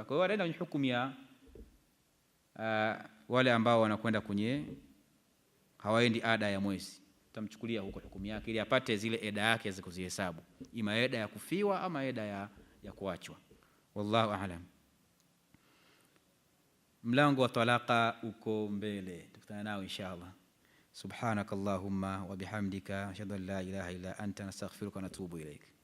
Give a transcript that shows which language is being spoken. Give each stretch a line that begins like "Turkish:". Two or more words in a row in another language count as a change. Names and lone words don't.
Swahili: Kwa hiyo wanaenda kwenye hukumu ya wale ambao wanakwenda kwenye hawaendi ada ya mwezi. Tutamchukulia huko hukumu yake ili apate zile eda yake za kuzihesabu, ima eda ya kufiwa ama eda ya kuachwa.
Arabic: والله أعلم.
Swahili: Mlango wa talaka uko mbele, tukutana nao inshallah.
Arabic: سبحانك اللهم وبحمدك أشهد أن لا إله إلا أنت نستغفرك ونتوب إليك.